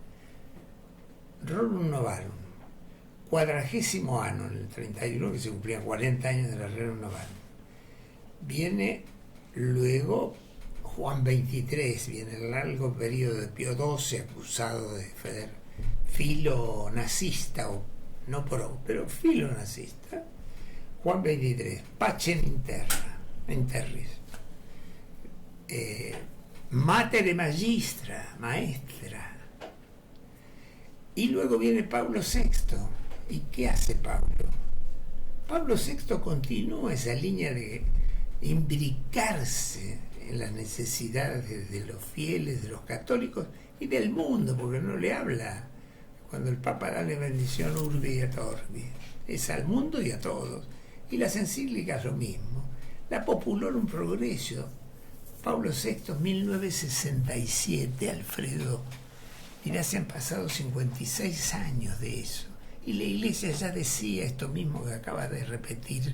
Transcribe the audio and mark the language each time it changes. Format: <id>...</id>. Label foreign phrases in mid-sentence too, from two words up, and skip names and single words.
<es>Rerum Novarum, 40º año, en el 31, que se cumplían 40 años de la Rerum Novarum. Viene luego Juan XXIII, viene el largo periodo de Pío XII, acusado de filo-nazista, o no pro, pero filo-nazista. Juan XXIII, Pacem in terris. Mater magistra, maestra. Y luego viene Pablo VI. ¿Y qué hace Pablo? Pablo VI continúa esa línea de imbricarse en las necesidades de los fieles, de los católicos y del mundo, porque no le habla, cuando el Papa da la bendición</es> <la>urbi et orbi,</la> <es>es al mundo y a todos. Y las encíclicas lo mismo. La Populorum Progressio, Pablo VI, 1967, Alfredo. Mirá, se han pasado 56 años de eso. Y la Iglesia ya decía esto mismo que acaba de repetir.</es>